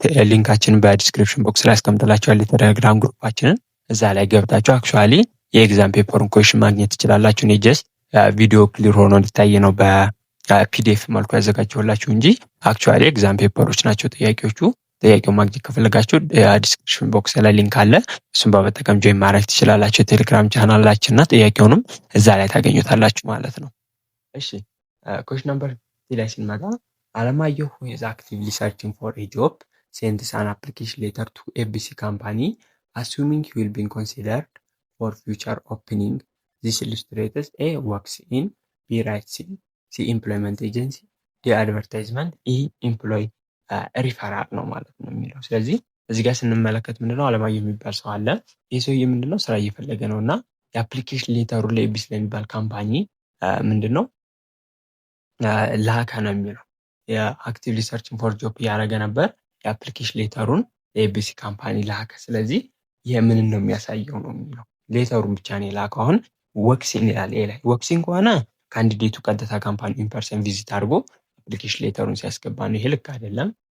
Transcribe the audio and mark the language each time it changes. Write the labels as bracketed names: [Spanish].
[Amharic] ሊንካችንን በዲስክሪፕሽን ቦክስ ላይ አስቀምጥላችኋል። የቴሌግራም ግሩፓችንን እዛ ላይ ገብታችሁ አክቹዋሊ የኤግዛም ፔፐሩን ኩዌሽን ማግኘት ትችላላችሁ። እኔ ጀስት ቪዲዮ ክሊር ሆኖ እንዲታይ ነው በፒዲኤፍ መልኩ ያዘጋጀሁላችሁ እንጂ አክቹዋሊ ኤግዛም ፔፐሮች ናቸው ጥያቄዎቹ። ጥያቄው ማግኘት ከፈለጋችሁ ዲስክሪፕሽን ቦክስ ላይ ሊንክ አለ። እሱን በመጠቀም ጆይን ማድረግ ትችላላችሁ። የቴሌግራም ቻናላችንና ጥያቄውንም እዛ ላይ ታገኙታላችሁ ማለት ነው። እሺ ኩዌሽን ነምበር 3 ላይ ስንመጣ [English] አለማየሁ is actively searching for a job sends an application letter to ABC company assuming he will be considered for future opening. This illustrates A works in, B writes in, C employment agency, D advertisement, E employee ሪፈራል [Amharic] ነው ማለት ነው የሚለው። ስለዚህ እዚህ ጋር ስንመለከት ምንድነው አለማየሁ የሚባል ሰው አለ። ይህ ሰውዬ ምንድነው ስራ እየፈለገ ነው እና የአፕሊኬሽን ሌተሩ ለኤቢሲ ለሚባል ካምፓኒ ምንድነው ላከ ነው የሚለው። የአክቲቭሊ ሰርችንግ ፎር ጆብ እያደረገ ነበር። የአፕሊኬሽን ሌተሩን ለኤቢሲ ካምፓኒ ላከ። ስለዚህ ይህ ምንን ነው የሚያሳየው ነው የሚለው። ሌተሩን ብቻ ነው የላከው። አሁን ወክሲን ይላል። ላይ ወክሲን ከሆነ ካንዲዴቱ ቀጥታ ካምፓኒ ኢንፐርሰን ቪዚት አድርጎ አፕሊኬሽን ሌተሩን ሲያስገባ ነው። ይሄ ልክ አይደለም።